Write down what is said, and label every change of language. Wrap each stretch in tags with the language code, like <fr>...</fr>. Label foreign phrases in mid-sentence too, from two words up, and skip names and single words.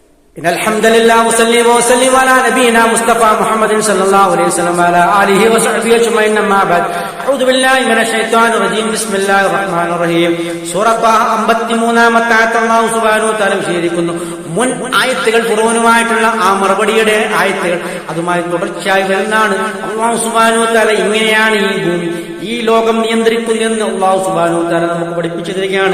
<ar>إن الحمد لله وصلي وسلم على نبينا مصطفى محمد صلى الله عليه وسلم وعلى آله وصحبه أجمعين أما بعد أعوذ بالله من الشيطان الرجيم بسم الله الرحمن الرحيم</ar> <ml>സൂറ 53 ആയത്ത്</ml> <ar>الله سبحانه وتعالى വിശദീകരിക്കുന്നു.</ar> <ml>മുൻ ആയത്തുകൾ ഫിറഔനുമായിട്ടുള്ള ആ മറുപടിയുടെ ആയത്തുകൾ അതുമായി തുടർച്ചയായി വരുന്നതാണ്.</ml> <ar>الله سبحانه وتعالى</ar> <ml>ഇങ്ങനെയാണ് ഈ ഭൂമി ഈ ലോകം നിയന്ത്രിക്കുന്നതെന്ന്</ml> <ar>الله سبحانه وتعالى</ar> <ml>നമുക്ക് പഠിപ്പിച്ചു തരികയാണ്.</ml>